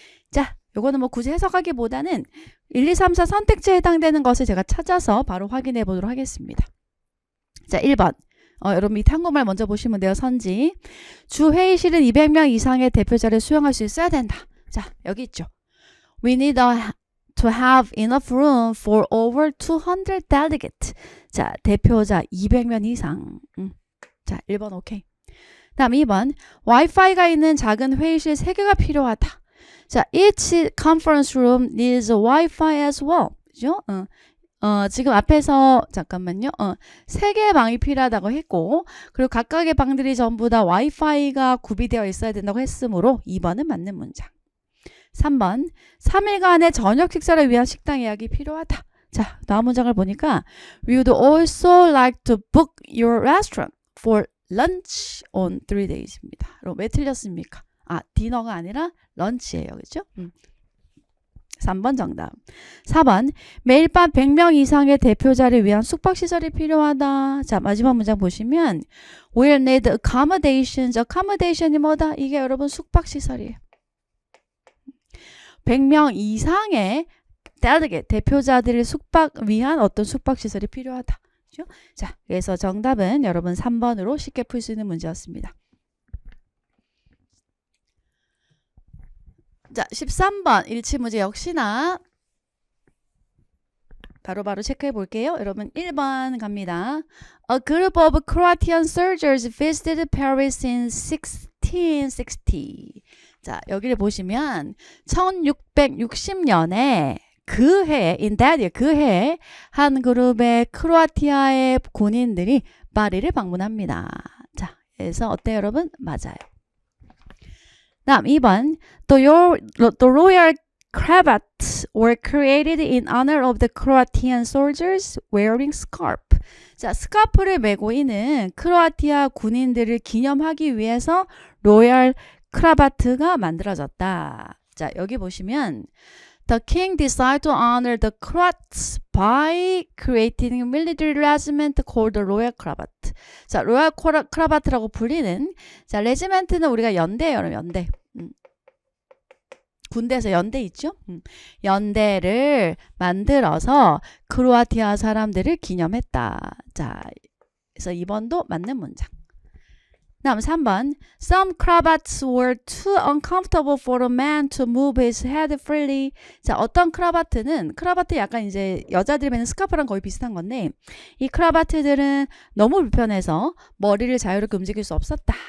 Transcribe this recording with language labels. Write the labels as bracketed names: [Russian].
[Korean] 자, 요거는 뭐 굳이 해석하기보다는 1, 2, 3, 4 선택지에 해당되는 것을 제가 찾아서 바로 확인해 보도록 하겠습니다. 자, 1번. 여러분 밑에 한국말 먼저 보시면 돼요. 선지. 주 회의실은 200명 이상의 대표자를 수용할 수 있어야 된다. 자, 여기 있죠. [English] We need to have enough room for over 200 delegates. [Korean] 자, 대표자 200명 이상. 자, 1번 오케이. 다음 2번. 와이파이가 있는 작은 회의실 3개가 필요하다. [English] 자, each conference room needs Wi-Fi as well. [Korean] 그죠? 지금 앞에서 잠깐만요. 3개의 방이 필요하다고 했고 그리고 각각의 방들이 전부 다 와이파이가 구비되어 있어야 된다고 했으므로 2번은 맞는 문장. 3번. 3일간의 저녁 식사를 위한 식당 예약이 필요하다. 자, 다음 문장을 보니까 [English] We would also like to book your restaurant for lunch on 3 days입니다. [Korean] 그럼 왜 틀렸습니까? 디너가 아니라 런치예요. 그렇죠? 3번 정답. 4번. 매일 밤 100명 이상의 대표자를 위한 숙박시설이 필요하다. 자, 마지막 문장 보시면 [English] We'll need accommodations. [Korean] accommodation이 뭐다? 이게 여러분 숙박시설이에요. 100명 이상의 대표자들을 숙박 위한 어떤 숙박시설이 필요하다. 그렇죠? 자, 그래서 정답은 여러분 3번으로 쉽게 풀 수 있는 문제였습니다. 자, 13번 일치 문제 역시나 바로바로 체크해 볼게요. 여러분 1번 갑니다. [English] A group of Croatian soldiers visited Paris in 1660. [Korean] 자, 여기를 보시면 1660년에 그 해에 [English] in that year, [Korean] 그 해에 한 그룹의 크로아티아의 군인들이 파리를 방문합니다. 자, 그래서 어때요, 여러분? 맞아요. 다음 2번. [English] The royal cravats were created in honor of the Croatian soldiers wearing scarf. [Korean] 자, 스카프를 메고 있는 크로아티아 군인들을 기념하기 위해서 로얄 크라바트가 만들어졌다. 자, 여기 보시면 [English] The king decided to honor the Croats by creating a military regiment called the Royal Cravat. [Korean] 자, 로얄 크라바트라고 불리는 자, 레지멘트는 우리가 연대예요, 여러분, 연대. 군대에서 연대 있죠? 연대를 만들어서 크로아티아 사람들을 기념했다. 자, 그래서 2번도 맞는 문장. 다음 3번. [English] Some cravats were too uncomfortable for a man to move his head freely. [Korean] 자, 어떤 크라바트는 크라바트 약간 이제 여자들이 매는 스카프랑 거의 비슷한 건데 이 크라바트들은 너무 불편해서 머리를 자유롭게 움직일 수 없었다.